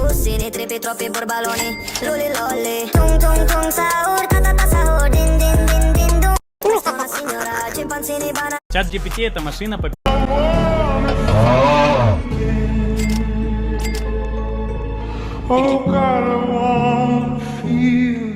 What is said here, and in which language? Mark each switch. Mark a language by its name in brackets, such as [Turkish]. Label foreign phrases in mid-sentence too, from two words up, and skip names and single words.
[Italian] Lamborghini, trippi, troppi borbaloni. Luli lolli. Tung tung tung sahur, ta sahur, din din din din dum. Una signora, chimpanzini, banana. [Russian] Чат GPT это машина по... [English] Oh God, I wanna feel